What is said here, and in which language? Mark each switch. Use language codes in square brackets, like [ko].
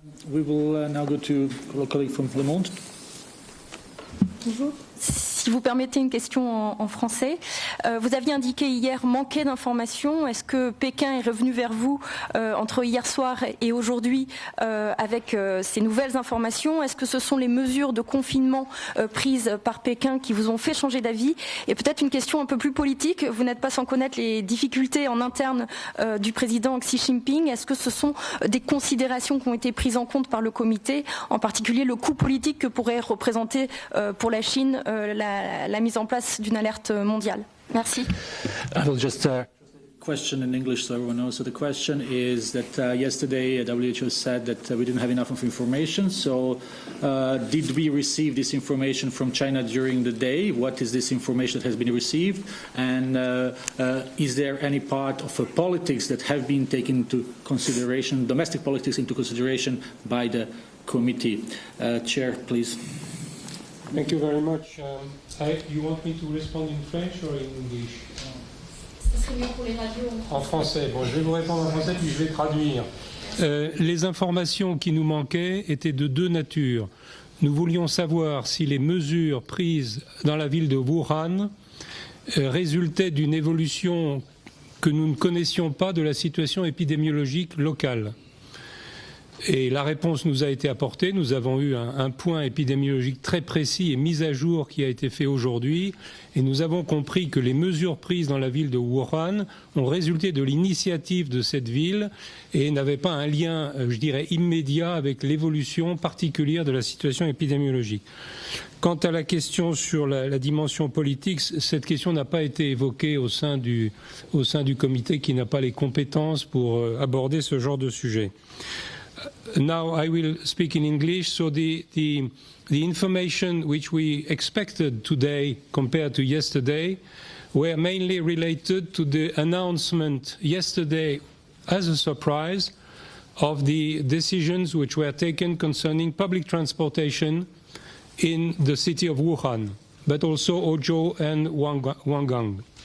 [en] We will now go to a colleague from Le Monde. [fr] Bonjour. Si vous permettez une question en français, vous aviez indiqué hier manquer d'informations. Est-ce que Pékin est revenu vers vous entre hier soir et aujourd'hui avec ces nouvelles informations? Est-ce que ce sont les mesures de confinement prises par Pékin qui vous ont fait changer d'avis? Et peut-être une question un peu plus politique. Vous n'êtes pas sans connaître les difficultés en interne du président Xi Jinping. Est-ce que ce sont des considérations qui ont été prises en compte par le comité, en particulier le coût politique que pourrait représenter pour la Chine la mise en place d'une alerte mondiale? Merci. [en] I will just question in English so everyone knows. So the question is that yesterday WHO said that we didn't have enough of information. So did we receive this information from China during the day? What is this information that has been received? And is there any part of politics that have been taken into consideration, domestic politics into consideration by the committee? Chair, please. Thank you very much. You want me to respond in French or in English? [fr] En français. Bon, je vais vous répondre en français puis je vais traduire. Les informations qui nous manquaient étaient de deux natures. Nous voulions savoir si les mesures prises dans la ville de Wuhan résultaient d'une évolution que nous ne connaissions pas de la situation épidémiologique locale. Et la réponse nous a été apportée. Nous avons eu un point épidémiologique très précis et mis à jour qui a été fait aujourd'hui. Et nous avons compris que les mesures prises dans la ville de Wuhan ont résulté de l'initiative de cette ville et n'avaient pas un lien, je dirais, immédiat avec l'évolution particulière de la situation épidémiologique. Quant à la question sur la dimension politique, cette question n'a pas été évoquée au sein du comité qui n'a pas les compétences pour aborder ce genre de sujet. [en] Now I will speak in English. So the information which we expected today compared to yesterday were mainly related to the announcement yesterday as a surprise of the decisions which were taken concerning public transportation in the city of Wuhan, but also Huzhou and Wangang.